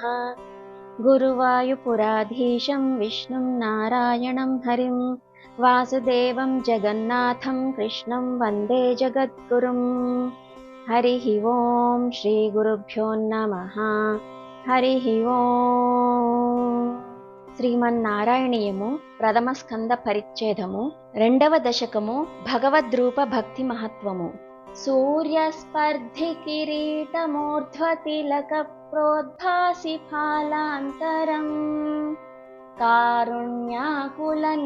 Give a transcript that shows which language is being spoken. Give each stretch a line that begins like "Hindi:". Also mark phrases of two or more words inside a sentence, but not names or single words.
Sanskrit: गुरुवायुपुराधीशं विष्णुं नारायणं हरिं वासुदेवं जगन्नाथं कृष्णं वन्दे जगद्गुरुं। हरिः ओम् श्रीगुरुभ्यो नमः। हरिः ओम्।
Telugu: శ్రీమన్నారాయణీయము ప్రథమ స్కంద పరిచ్ఛేదము రెండవ దశకము భగవద్రూప భక్తి మహత్వము.
Sanskrit: సూర్యస్పర్ధి కిరీటమూర్ధ్వతిలక ప్రోద్భాసి ఫాలాంతరం కారుణ్యాకుల